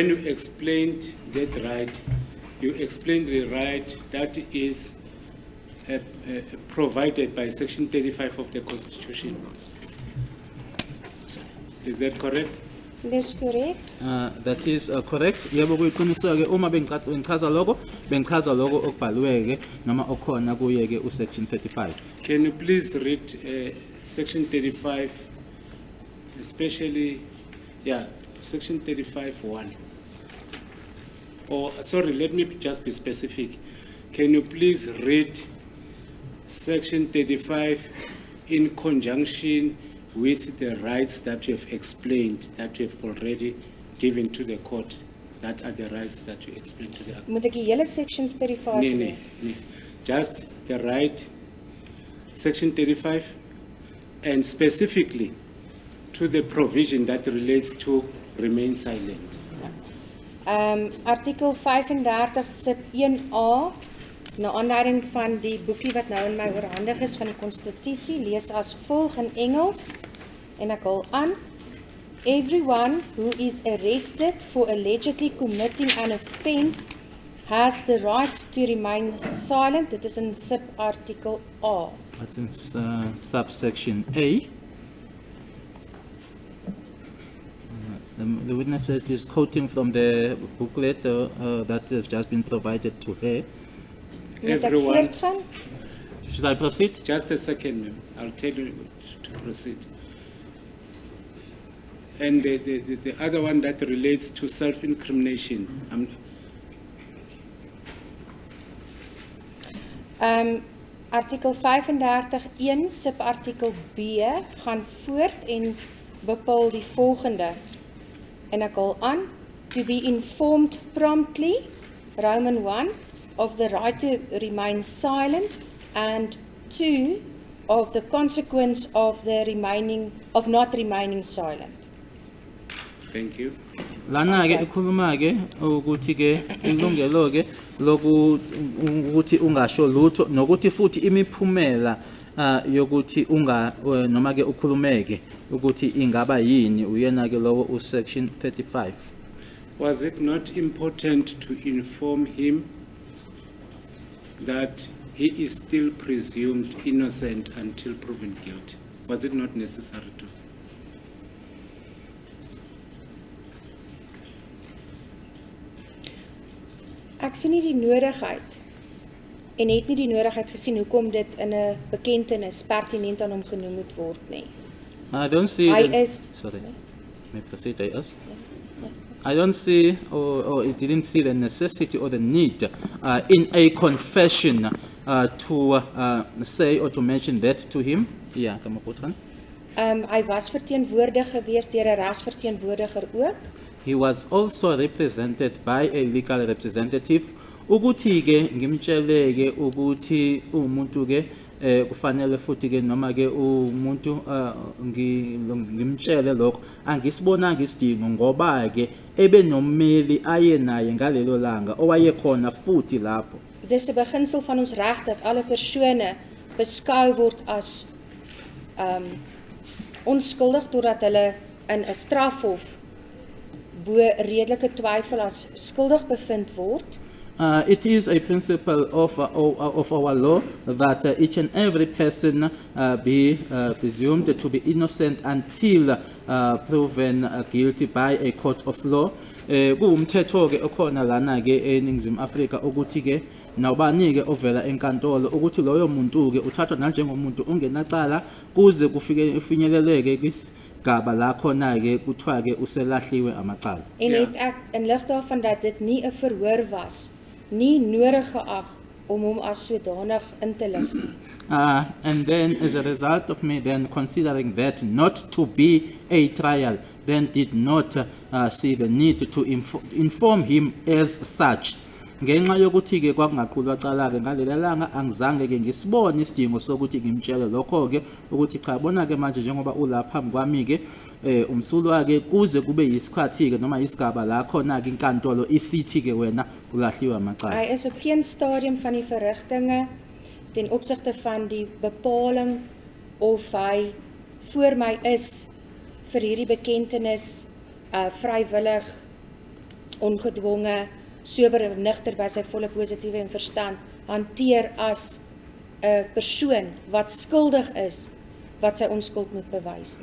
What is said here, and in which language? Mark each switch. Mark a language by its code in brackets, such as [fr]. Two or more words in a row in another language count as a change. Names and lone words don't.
[en] you explained that right, you explained the right that is provided by Section 35 of the Constitution. Is that correct? [af] Dis korrek. [en] That is correct. [zu] Yebo kuyiqiniso ke uma bengichaza lokho okubhaliwe ke noma okhona kuye ke usection 35. [en] Can you please read Section 35, especially, Section 35(1). Or, sorry, let me just be specific. Can you please read Section 35 in conjunction with the rights that you have explained, that you have already given to the court? That are the rights that you explained to the court. [af] Moet ek die hele section 35 lees? Nee. [en] Just the right, Section 35, and specifically to the provision that relates to remain silent. [af] Artikel 35 sub 1A, na aanleiding van die boekie wat nou in my oorhandig is van die Konstitusie, lees as volg in Engels, en ek hul aan, [en] everyone who is arrested for allegedly committing an offence has the right to remain silent. [af] Dit is in subartikel A. [en] That's in subsection A. The witness says he's quoting from the booklet that has just been provided to her. [af] Moet ek [en] Everyone. [af] voortgaan? [en] Should I proceed? Just a second, ma'am. I'll tell you to proceed. And the other one that relates to self-incrimination. [af] Artikel 35(1) subartikel B gaan voort en bepaal die volgende. En ek haal aan, [en] to be informed promptly, Roman 1, of the right to remain silent, and 2, of the consequence of not remaining silent. Thank you. [zu] Lana ke ikhuluma ke ukuthi ke ilungelo ke lokuthi ungasho lutho nokuthi futhi imiphumela yokuthi noma ke ukhulumeke ukuthi ingaba yini uyena ke lowo usection 35. [en] Was it not important to inform him that he is still presumed innocent until proven guilty? Was it not necessary to? [af] Ek sien nie die nodigheid en het nie die nodigheid gesien hoekom dit in 'n bekentenis pertinent aan hom genoem moet word nie. [en] I don't see. [af] Hy [en] the- is- Sorry. May I proceed, yes? I don't see, or it didn't see the necessity or the need in a confession to say or to mention that to him. Yeah, come on, Fortran. [af] Hy was verteenwoordig gewees deur 'n regsverteenwoordiger ook. [en] He was also represented by a legal representative. [zu] Ukuthi ke ngimtshele ke ukuthi umuntu ke kufanele futhi ke noma ke umuntu ngimtshele lokho angisibonanga isidingo ngoba ke ebenommeli aye naye ngalelo langa owayekhona futhi lapho. [af] Dis 'n beginsel van ons reg dat alle persone beskou word as onskuldig totdat hulle in 'n strafhof bo redelike twyfel as skuldig bevind word. [en] It is a principle of our law that each and every person be presumed to be innocent until proven guilty by a court of law. [zu] Kuwumthetho ke okhona lana ke eNingizimu Afrika ukuthi ke nawubani ke ovela enkantolo ukuthi loyo muntu ke uthathwa njengomuntu ongenacala kuze kufike ifinyeleleke kwisigaba la khona ke kuthiwa ke uselahliwe amacala. [af] En het ek in lig daarvan dat dit nie 'n verhoor was, nie nodig geag om hom as sodanig in te lig nie. [en] And then as a result of me then considering that not to be a trial, then did not see the need to inform him as such. [zu] Ngenxa yokuthi ke kwakungaqulwa cala ke ngalelo langa angizange ke ngisibone isidingo sokuthi ngimtshele lokho ke ukuthi cha bona ke manje njengoba ulapha phambi kwami ke umsulwa ke kuze kube yisikhathi ke noma isigaba la khona ke inkantolo isithi ke wena ulahliwe amacala. [af] Hy is op geen stadium van die verrigtinge ten opsigte van die bepaling of hy voor my is vir hierdie bekentenis vrywillig, ongedwonge, sober en nugter by sy volle positiewe en verstand hanteer as 'n persoon wat skuldig is wat sy onskuld moet bewys nie.